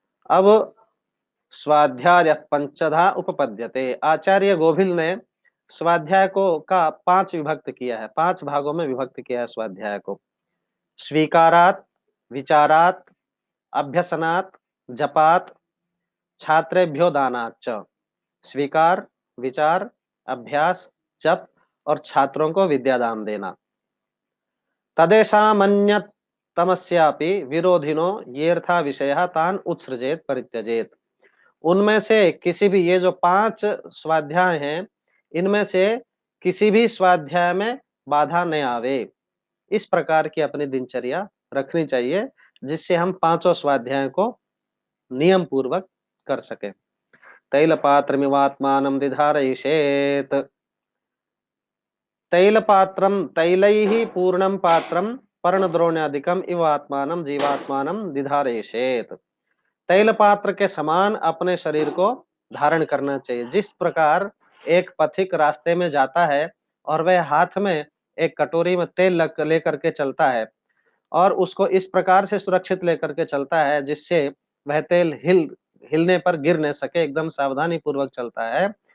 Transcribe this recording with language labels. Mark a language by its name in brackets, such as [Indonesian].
[Sanskrit] अब स्वाध्याय पंचधा उपपद्यते, [Hindi] आचार्य गोभिल ने स्वाध्याय को का 5 विभक्त किया है, 5 भागों में विभक्त किया है स्वाध्याय को। [Sanskrit] स्वीकारात, विचारात, अभ्यसनात, जपात, छात्रेभ्यो दानात च। [Hindi] स्वीकार, विचार, अभ्यास, जप और छात्रों को विद्यादान देना। [Sanskrit] तदेषामन्यतमस्यापि विरोधिनो येऽर्था विषयः तान् उत्सृजेत परित्यजेत। [Hindi] उनमें से किसी भी, ये जो 5 स्वाध्याय हैं, इनमें से किसी भी स्वाध्याय में बाधा न आवे। इस प्रकार की अपनी दिनचर्या रखनी चाहिए, जिससे हम पांचों स्वाध्याय को नियम पूर्वक कर सकें। [Sanskrit] तैलपात्रमिवात्मानं दिधारयिषेत्, तैलपात्रं तैलैः पूर्णं पात्रं पर्णद्रोण्यादिकम् इव आत्मानं जीवात्मानं दिधारयिषेत्। [Hindi] तैल पात्र के समान अपने शरीर को धारण करना चाहिए। जिस प्रकार एक पथिक रास्ते में जाता है और वह हाथ में एक कटोरी में तेल लेकर के चलता है और उसको इस प्रकार से सुरक्षित लेकर के चलता है जिससे वह तेल हिलने पर गिर न सके, एकदम सावधानी पूर्वक चलता है।